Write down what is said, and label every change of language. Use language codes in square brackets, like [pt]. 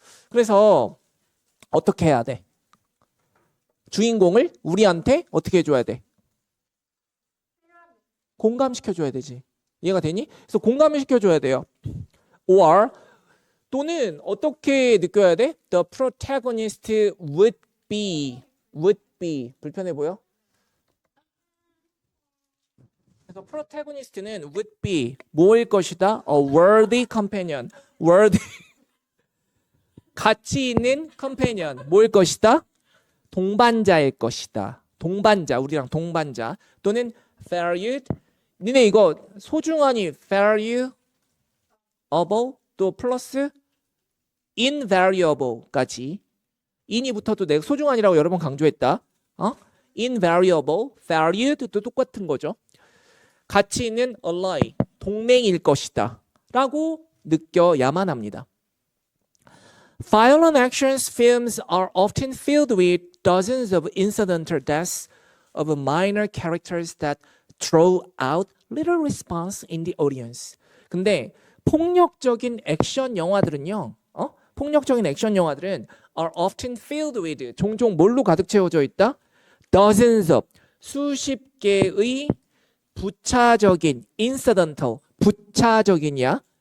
[ko] 그래서 어떻게 해야 돼? 주인공을 우리한테 어떻게 해줘야 돼? 공감시켜줘야 되지. 이해가 되니? 그래서 공감을 시켜줘야 돼요. or 또는 어떻게 느껴야 돼? [en] The protagonist would be [ko] 불편해 보여? 그래서 protagonist는 [en] would be [ko] 뭐일 것이다? [en] A worthy companion. [ko] worthy 가치 있는 companion 뭐일 것이다? 동반자일 것이다. 동반자, 우리랑 동반자 또는 valued 니네 이거 소중하니 valuable 또 플러스 invariable까지 in이 붙어도 내가 소중한이라고 여러 번 강조했다. invariable, valued도 똑같은 거죠. 가치 있는 ally, 동맹일 것이다 라고 느껴야만 합니다. [en] Violent actions films are often filled with dozens of incidental deaths of minor characters that draw out little response in the audience. [ko] 근데 폭력적인 액션 영화들은요. 폭력적인 액션 영화들은 [en] are often filled with [ko] 종종 뭘로 가득 채워져 있다? [en] dozens of [ko] 수십 개의 부차적인 incidental 부차적인이야.